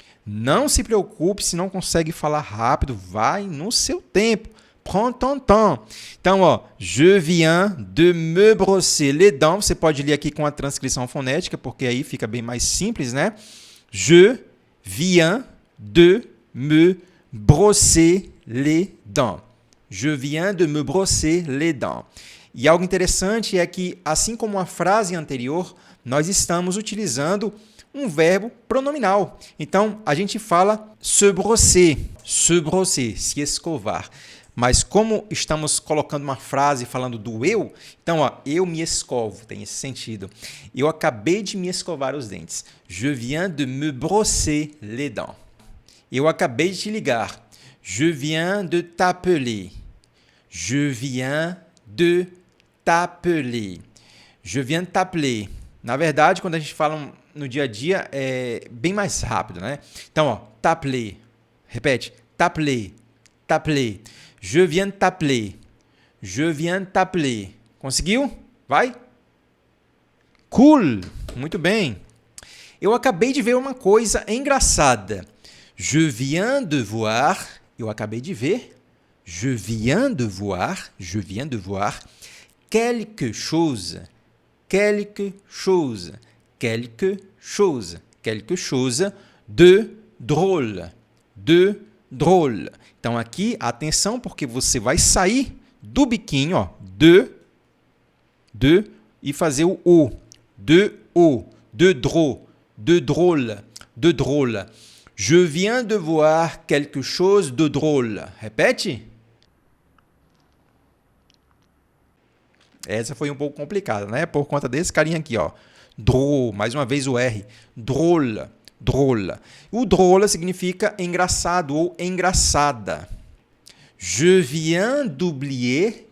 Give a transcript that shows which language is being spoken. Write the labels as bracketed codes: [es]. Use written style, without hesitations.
[pt] Não se preocupe se não consegue falar rápido, vai no seu tempo. [fr] Prends ton temps. [pt] Então, ó, [fr] je viens de me brosser les dents. [pt] Você pode ler aqui com a transcrição fonética, porque aí fica bem mais simples, né? [fr] Je viens de me brosser les dents. Je viens de me brosser les dents. [pt] E algo interessante é que, assim como a frase anterior, nós estamos utilizando um verbo pronominal. Então, a gente fala se brosser, se escovar. Mas como estamos colocando uma frase falando do eu, então, ó, eu me escovo, tem esse sentido. Eu acabei de me escovar os dentes. [fr] Je viens de me brosser les dents. [pt] Eu acabei de te ligar. [fr] Je viens de t'appeler. Je viens de t'appeler. Je viens de t'appeler. [pt] Na verdade, quando a gente fala no dia a dia, é bem mais rápido, né? Então, ó, [fr] t'appeler. [pt] Repete. [fr] T'appeler. T'appeler. Je viens de t'appeler. Je viens de t'appeler. [pt] Conseguiu? Vai? [fr] Cool. [pt] Muito bem. Eu acabei de ver uma coisa engraçada. [fr] Je viens de voir. [pt] Eu acabei de ver. [fr] Je viens de voir. Je viens de voir. Quelque chose. Quelque chose. Quelque chose. Quelque chose de drôle. De drôle. [pt] Então, aqui, atenção, porque você vai sair do biquinho, ó, de, e fazer o O. [fr] De drôle, de drôle, de drôle. Je viens de voir quelque chose de drôle. [pt] Repete. Essa foi um pouco complicada, né? Por conta desse carinha aqui, ó. Drôle, mais uma vez o R. Drôle. Drôle. O drôle significa engraçado ou engraçada. [fr] Je viens d'oublier.